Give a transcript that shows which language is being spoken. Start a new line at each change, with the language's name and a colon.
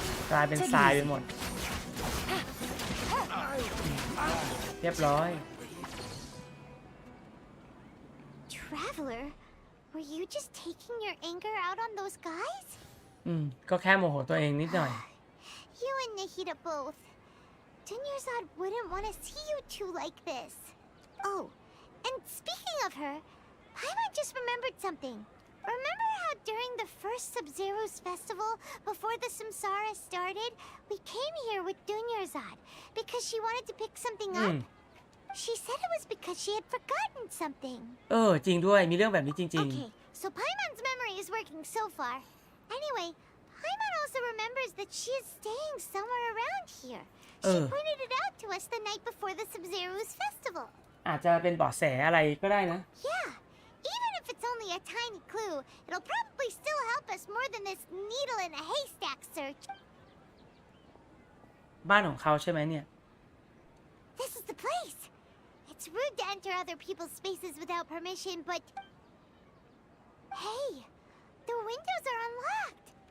Thai: กลายเป็นทรายไปหมดเรียบร้อย
English: Traveler, were you just taking your anger out on those guys?
Thai: ก็แค่โมโหตัวเองนิดหน่อย
English: You and Nahida both. Dunyarzad wouldn't want to see you two like this. Oh, and speaking of her, Paimon just remembered something. Remember how during the first Sub-Zero's festival, before the Samsara started, we came here with Dunyarzad because she wanted to pick something up? She said it was because she had forgotten something.
Thai: จริงด้วยมีเรื่องแบบนี้จริง
English: Okay, so Paimon's memory is working so far. Anyway, Paimon also remembers that she is staying somewhere around here. She pointed it out to us the night before the Sub-Zero's festival.
Thai: อาจจะเป็นเบาะแสอะไรก็ได้นะ
English: Yeah, even if it's only a tiny clue, it'll probably still help us more than this needle in a haystack search.
Thai: บ้านของเขาใช่ไหมเนี่ย
English: This is the place. It's rude to enter other people's spaces without permission, but... Hey, the windows are unlocked.